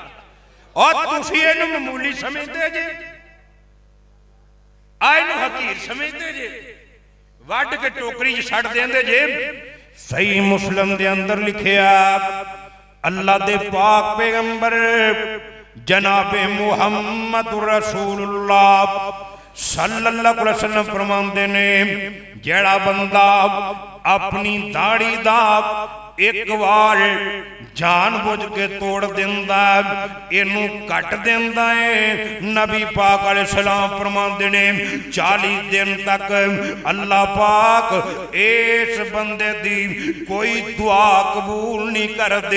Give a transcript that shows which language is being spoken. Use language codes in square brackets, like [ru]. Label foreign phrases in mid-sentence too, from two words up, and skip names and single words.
[pa] ਔਰ ਤੁਸੀਂ ਇਹਨੂੰ ਮਾਮੂਲੀ ਸਮਝਤੇ ਜੇ, ਆਇਨੂੰ ਹਕੀਰ ਸਮਝਤੇ ਜੇ, ਵੱਢ ਕੇ ਟੋਕਰੀ ਚ ਛੱਡ ਦੇਂਦੇ ਜੇ। ਸਹੀ ਮੁਸਲਿਮ ਦੇ ਅੰਦਰ ਲਿਖਿਆ ਅੱਲਾਹ ਦੇ ਪਾਕ ਪੈਗ਼ੰਬਰ ਜਨਾਬੇ ਮੁਹੰਮਦ ਰਸੂਲੁੱਲਾਹ [ar] صلى الله عليه وسلم [pa] ਫ਼ਰਮਾਤੇ ਨੇ ਜੇੜਾ ਬੰਦਾ ਅਪਨੀ ਦਾੜ੍ਹੀ ਦਾ ਇਕ ਬਾਰ ਜਾਨ ਬੁਝ ਕੇ ਤੋੜ ਦਿੰਦਾ ਇਨੂੰ ਕੱਟ ਦਿੰਦਾ ਹੈ। ਨਬੀ ਪਾਕ ਅਲੈਹਿੱਸਲਾਮ ਫ਼ਰਮਾਤੇ ਨੇ 40 ਦਿਨ ਤਕ ਅੱਲਾਹ ਪਾਕ ਇਸ ਬੰਦੇ ਦੀ ਕੋਈ ਦੁਆ ਕਬੂਲ ਨਹੀਂ ਕਰਤੇ।